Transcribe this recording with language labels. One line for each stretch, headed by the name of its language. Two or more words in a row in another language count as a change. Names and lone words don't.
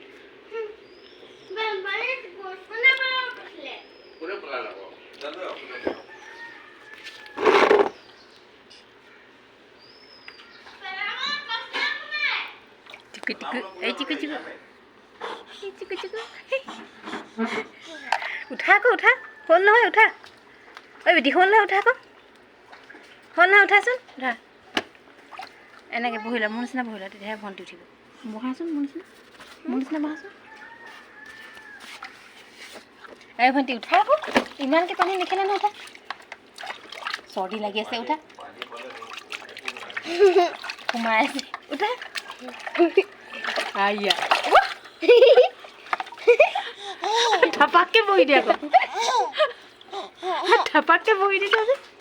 Assamese: Kuda pala ko. Dalo ako. Chiku chiku. Chiku chiku. Chiku chiku. উঠা আকৌ উঠা হ'ল নহয় উঠা ঐ বেটি হ'ল নহয় উঠা আকৌ হ'ল নহয় উঠাচোন উঠা এনেকৈ বহিলা মোৰ নিচিনা বহিলা তেতিয়াহে ভণ্টি উঠিব বহাচোন মোৰ নিচিনা বহাচোন এই ভণ্টি উঠা আকৌ ইমানকৈ পানী নেখেলে নহয় উঠা চৰ্দি লাগি আছে উঠা সোমাই আছে উঠা আইয়া ধাপাককে বহি দিয়া আকৌ ধাপাককে বহি দিছা যে